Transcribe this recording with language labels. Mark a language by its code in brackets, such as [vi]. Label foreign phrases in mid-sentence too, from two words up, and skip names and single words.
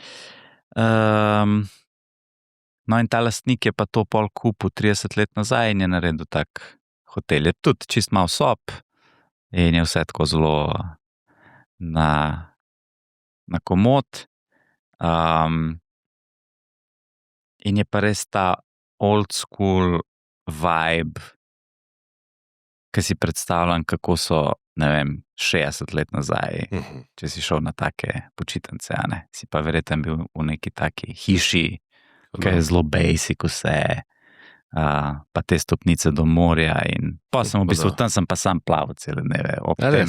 [sl] No in ta lastnik je pa to pol kupil 30 let nazaj in je naredil tak hotel. Je tudi čist malo sob in je vse tako zelo na komod. In je pa res ta [en] old school vibe, [sl] ki si predstavljam, kako so, ne vem, 60 let nazaj, če si šel na take počitnice, ne? Si pa verjetno bil v neki taki hiši, ki je zelo basic vse, pa te stopnice do morja in pa sem v bistvu, tam sem pa sam plaval cele dneve ob tem.